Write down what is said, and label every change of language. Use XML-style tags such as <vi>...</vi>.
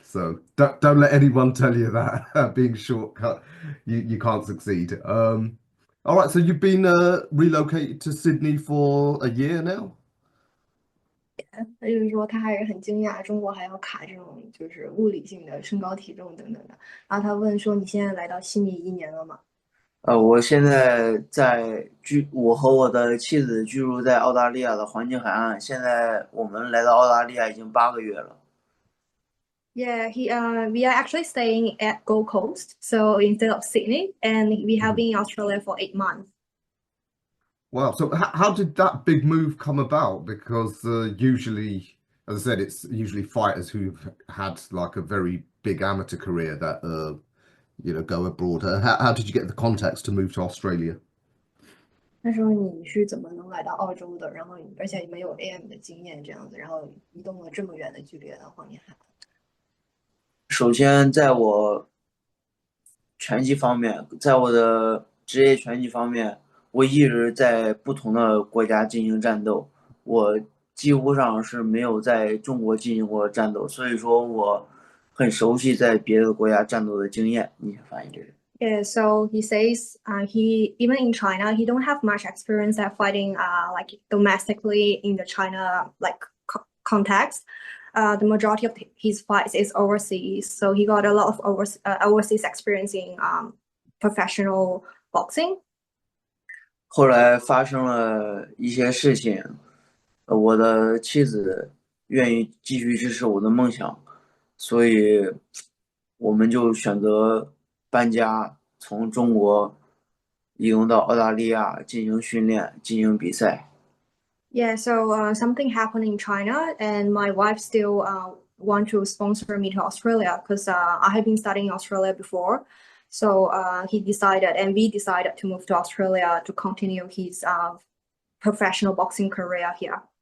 <en>So don't let anyone tell you that being shortcut, you can't succeed. All right. So you've been relocated to Sydney for a year now.</en> <zh>他就是说他还是很惊讶，中国还要卡这种就是物理性的身高体重等等的。然后他问说：“你现在来到悉尼1年了吗？” 我现在我和我的妻子居住在澳大利亚的黄金海岸。现在我们来到澳大利亚已经8个月了。</zh> <en>Yeah, we are actually staying at Gold Coast, so instead of Sydney, and we have been in Australia for 8 months. Wow. So how did that big move come about? Because usually, as I said, it's usually fighters who've had like a very big amateur career that go abroad. How did you get the contacts to move to Australia?</en> <zh>那时候你是怎么能来到澳洲的？然后而且没有 AM 的经验这样子，然后移动了这么远的距离来到黄金海岸。首先，在我拳击方面，在我的职业拳击方面，我一直在不同的国家进行战斗，我几乎上是没有在中国进行过战斗，所以说我很熟悉在别的国家战斗的经验。你先翻译这个。</zh> <en>Yeah, so he says he even in China he don't have much experience at fighting like domestically in the China like context. The majority of his fights is overseas, so he got a lot of overseas experience in professional boxing.</en> <zh>后来发生了一些事情，我的妻子愿意继续支持我的梦想，所以我们就选择搬家，从中国移动到澳大利亚进行训练、进行比赛。</zh> <en>Yeah, so something happened in China, and my wife still want to sponsor me to Australia because I have been studying in Australia before. So he decided, and we decided to move to Australia to continue his professional boxing career here.</en>